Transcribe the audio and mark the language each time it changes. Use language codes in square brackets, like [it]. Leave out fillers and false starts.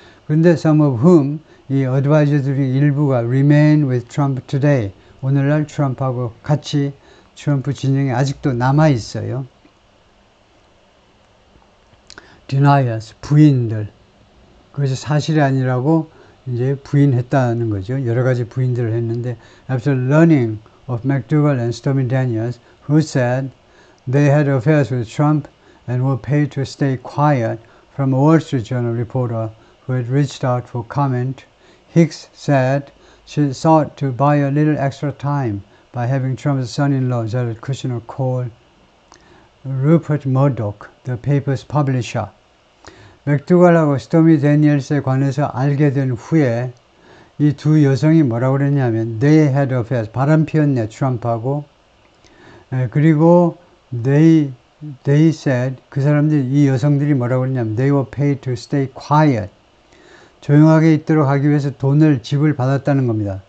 [ko] 그런데 [en] some of whom, [ko] 이 어드바이저들이 일부가 [en] remain with Trump today, [ko] 오늘날 트럼프하고 같이 트럼프 진영에 아직도 남아 있어요. deniers, 부인들. 그것이 사실이 아니라고 이제 부인했다는 거죠. 여러 가지 부인들을 했는데, [en] after learning of McDougal and Stormy Daniels, who said they had affairs with Trump and were paid to stay quiet, from a Wall Street Journal reporter who had reached out for comment, Hicks said she sought to buy a little extra time by having Trump's son-in-law, Jared Kushner, call Rupert Murdoch, the paper's publisher. [ko] 맥두갈하고 스토미 데니엘스에 관해서 알게 된 후에 이 두 여성이 뭐라고 그랬냐면 [en] they had affairs, [ko] 바람 피웠네, 트럼프하고. 그리고 [en] they said, [ko] 그 사람들이, 이 여성들이 뭐라고 그랬냐면 [en] they were paid to stay quiet, [ko] 조용하게 있도록 하기 위해서 돈을 지불 받았다는 겁니다.